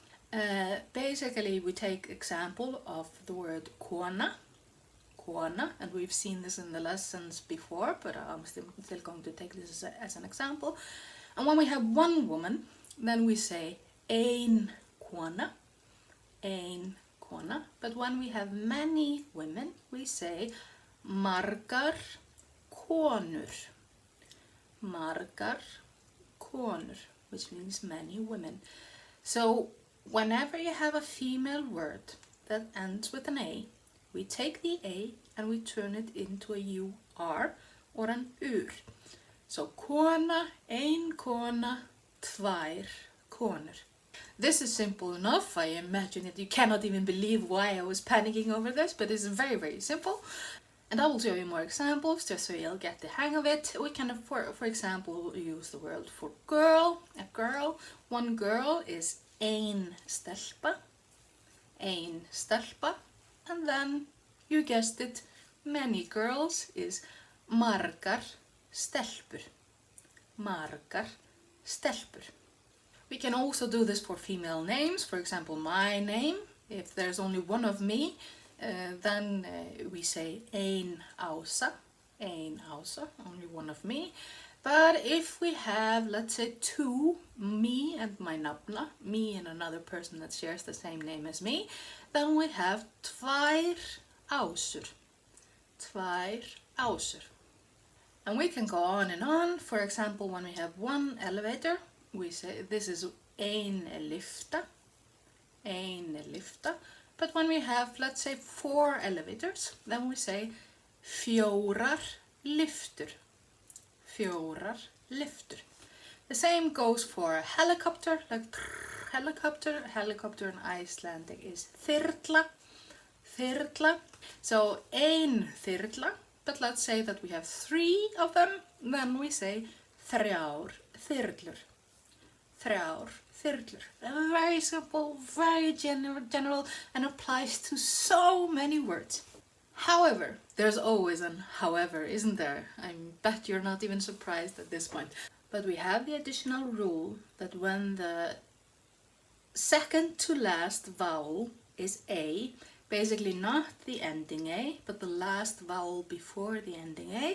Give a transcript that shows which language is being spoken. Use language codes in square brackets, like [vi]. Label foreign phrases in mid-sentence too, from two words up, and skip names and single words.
[en] Basically we take example of the word kona, and we've seen this in the lessons before, but I'm still going to take this as an example. And when we have one woman, then we say [is] ein kona, [en] but when we have many women, we say [is] margar konur, [en] which means many women. So whenever you have a female word that ends with an A, we take the A and we turn it into a UR or an UR. So [is] kona, ein kona, tvær konur. [en] This is simple enough. I imagine it. You cannot even believe why I was panicking over this, but it's very simple. And I will show you more examples just so you'll get the hang of it. We can, for example, use the word for girl, a girl. One girl is [is] ein stelpa, [en] and then, you guessed it, many girls is [is] margar stelpur. [en] We can also do this for female names. For example, my name. If there's only one of me, then we say [is] ein Ása, [en] only one of me. But if we have, let's say, two, me and my nafna, me and another person that shares the same name as me, then we have [is] tvær Ásur. [en] And we can go on and on. For example, when we have one elevator, we say this is [is] ein lyfta. [en] But when we have, let's say, 4 elevators, then we say [is] fjórar lyftur. [en] The same goes for a helicopter, like helicopter. Helicopter in Icelandic is þyrla. [is] So ein þyrla, [en] but let's say that we have 3 of them, then we say [is] þrjár þyrlur. [en] Very simple, very general, and applies to so many words. However, there's always an however, isn't there? I bet you're not even surprised at this point. But we have the additional rule that when the second to last vowel is A, basically not the ending A, but the last vowel before the ending A.